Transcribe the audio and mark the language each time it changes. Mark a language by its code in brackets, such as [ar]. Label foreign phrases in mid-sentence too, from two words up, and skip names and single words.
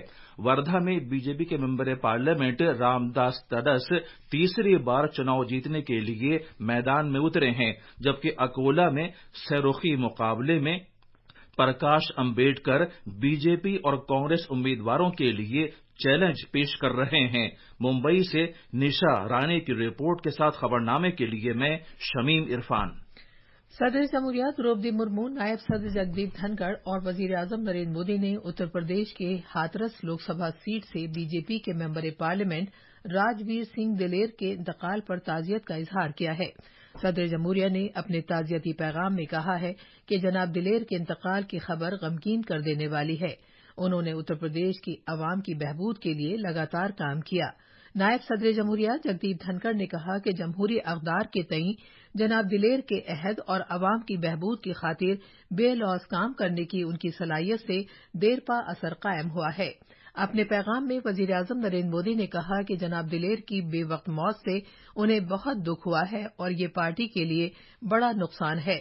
[ur] وردھا میں بی جے پی کے ممبر پارلیمنٹ رام داس تڈس تیسری بار چناؤ جیتنے کے لیے میدان میں اترے ہیں، جبکہ اکولا میں سہ رخی مقابلے میں پرکاش امبیڈکر بی جے پی اور کانگریس امیدواروں کے لیے چیلنج پیش کر رہے ہیں۔ ممبئی سے نشا رانی کی رپورٹ کے ساتھ خبرنامے کے لیے میں شمیم عرفان۔ صدر جمہوریہ دروپدی مرمو، نائب صدر جگدیپ دھنکڑ اور وزیر اعظم نریندر مودی نے اتر پردیش کے ہاتھرس لوک سبھا سیٹ سے بی جے پی کے ممبر پارلیمنٹ راجویر سنگھ دلیر کے انتقال پر تعزیت کا اظہار کیا ہے۔ صدر جمہوریہ نے اپنے تعزیتی پیغام میں کہا ہے کہ جناب دلیر کے انتقال کی خبر غمگین کر دینے والی ہے۔ انہوں نے اتر پردیش کی عوام کی بہبود کے لیے لگاتار کام کیا۔ نائب صدر جمہوریہ جگدیپ دھنکڑ نے کہا کہ جمہوری اقدار کے تئیں جناب دلیر کے عہد اور عوام کی بہبود کی خاطر بے لوث کام کرنے کی ان کی صلاحیت سے دیر پا اثر قائم ہوا ہے۔ اپنے پیغام میں وزیر اعظم نریندر مودی نے کہا کہ جناب دلیر کی بے وقت موت سے انہیں بہت دکھ ہوا ہے اور یہ پارٹی کے لیے بڑا نقصان ہے۔